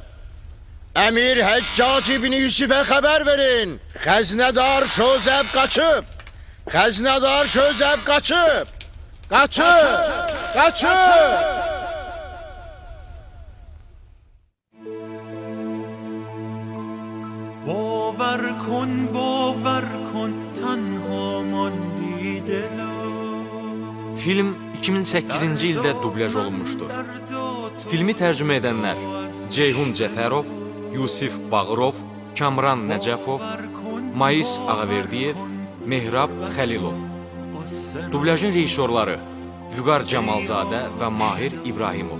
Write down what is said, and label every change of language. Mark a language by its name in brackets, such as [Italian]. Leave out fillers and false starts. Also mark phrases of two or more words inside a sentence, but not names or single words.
[Azerbaijani] Əmir Həccac İbni Yusifə xəbər verin! Xəzinədar Şozəb qaçıb! Xəzinədar Şozəb qaçıb! Qaçıb! Qaçıb! [Persian] باور کن تنها ماندی دلا. [Azerbaijani] Film 2008-ci ildə dublyaj olunmuşdur. Filmi tərcümə edənlər Ceyhun Cəfərov, Yusif Bağırov, Kamran Nəcəfov, Mais Ağaverdiyev, Mehrab Xəlilov. Dublyajın rejissorları Vüqar Camalzadə və Mahir İbrahimov.